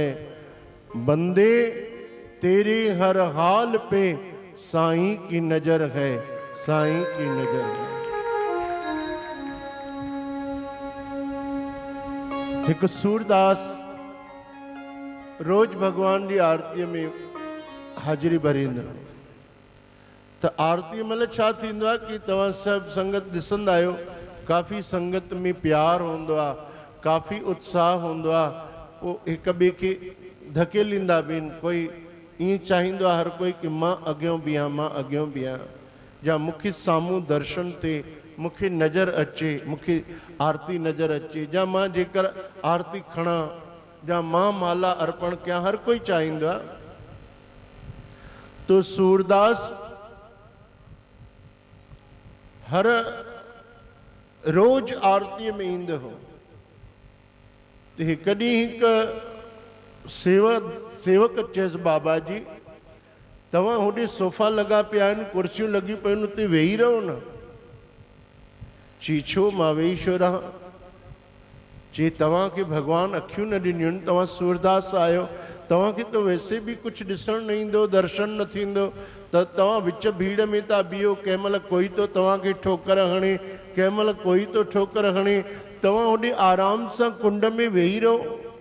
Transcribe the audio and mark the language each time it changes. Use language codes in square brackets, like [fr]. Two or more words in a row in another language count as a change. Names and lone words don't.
[hi] बंदे तेरे हर हाल पे साईं की नजर है, साईं की नजर है। [sd] एक सूरदास रोज भगवान जी आरती में हाजिरी भरींदा। तो आरती मतलब छा थींदो आहे कि तव्हां सभु संगत ॾिसंदा आहियो, काफ़ी संगत में प्यार होंदो आहे, काफ़ी उत्साह होंदो आहे। पोइ हिक ॿिए खे धकेलींदा बि आहिनि। कोई ईअं चाहींदो आहे हर कोई कि मां अॻियां बीहां, मां अॻियां बीहां, या मूंखे साम्हूं दर्शन थिए, मूंखे नज़र अचे, मूंखे आरती नज़र अचे, या मां जेकर आरती खणा, या मां माला अर्पण कयां, हर कोई चाहींदो आहे। तो सूरदास हर रोज आरती में ईंदो हो। तो हिकु ॾींहुं हिकु सेवक चयसि, बाबा जी तव्हां होॾे सोफ़ा लॻा पिया आहिनि, कुर्सियूं लॻी पियूं आहिनि, उते वेही रहो न। चई छो, मां वेही छो रहां? चई तव्हांखे भॻवानु अखियूं न ॾिनियूं आहिनि, तव्हां सूरदास आहियो, तव्हांखे त वैसे बि कुझु ॾिसणु न ईंदो, दर्शन न थींदो, त तव्हां विच भीड़ में था बीहो, कंहिं महिल कोई तो तव्हांखे ठोकर हणे, कंहिं महिल कोई तो ठोकर हणे, तव्हां होॾे आराम सां कुंड में वेही रहो।